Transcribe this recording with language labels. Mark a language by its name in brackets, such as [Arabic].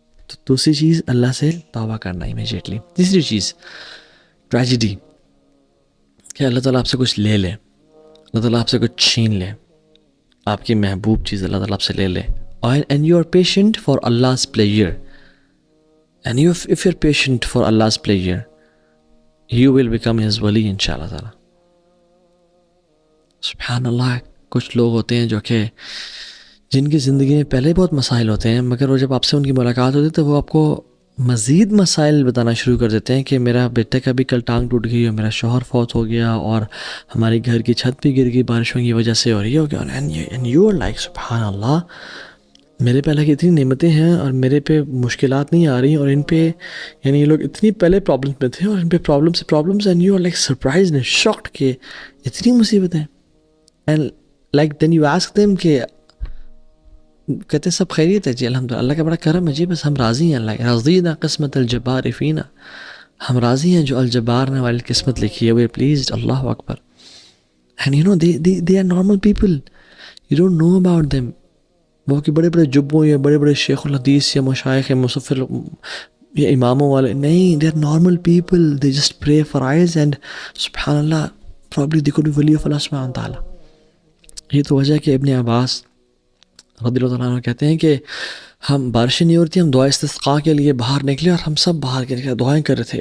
[Urdu] تو دوسری چیز اللہ سے توبہ کرنا امیجیٹلی. تیسری چیز ٹریجڈی، کہ اللہ تعالیٰ آپ سے کچھ لے لے، اللہ تعالیٰ آپ سے کچھ چھین لے، آپ کی محبوب چیز اللہ تعالیٰ آپ سے لے لے. [English] And you are patient for Allah's pleasure. And if you're patient for Allah's pleasure, you will become His wali inshallah ta'ala. [Urdu] سبحان اللہ. کچھ لوگ ہوتے ہیں جو کہ جن کی زندگی میں پہلے بہت مسائل ہوتے ہیں، مگر وہ جب آپ سے ان کی ملاقات ہوتی ہے تو وہ آپ کو مزید مسائل بتانا شروع کر دیتے ہیں کہ میرا بیٹے کا بھی کل ٹانگ ٹوٹ گئی اور میرا شوہر فوت ہو گیا اور ہماری گھر کی چھت بھی گر گئی بارشوں کی وجہ سے، اور یہ ہو گیا. [English] And you are like [Urdu] سبحان اللہ، میرے پہ اللہ کی اتنی نعمتیں ہیں اور میرے پہ مشکلات نہیں آ رہی، اور ان پہ یعنی یہ لوگ اتنی پہلے پرابلمس میں تھے اور ان پہ problems [English] and you are like surprise and shocked [Urdu] کہ اتنی مصیبتیں. [English] and like then you ask them [Urdu] کہ کہتے ہیں سب خیریت ہے جی الحمدللہ، اللہ کا بڑا کرم ہے جی، بس ہم راضی ہیں، اللہ [Arabic] رضینا قسمت الجبار فینا، [Urdu] ہم راضی ہیں جو الجبار نے والی قسمت لکھی ہے، [English] We pleased. [Urdu] Allah Akbar. [English] And you know they are normal people, you don't know about them. [Urdu] وہ کہ بڑے بڑے جبوں یا بڑے بڑے شیخ الحدیث یا مشائخ یا مصفر یا اماموں والے نہیں، [English] they are normal people, they just pray for eyes and [Urdu] سبحان اللہ [English] probably they could be wali of Allah [Urdu] سبحانہ تعالیٰ. یہ تو وجہ ہے کہ ابن عباس رضی اللہ تعالیٰ عنہ کہتے ہیں کہ ہم بارشیں نہیں ہوتی، ہم دعا استسقاء کے لیے باہر نکلے اور ہم سب باہر کے دعائیں کر رہے تھے.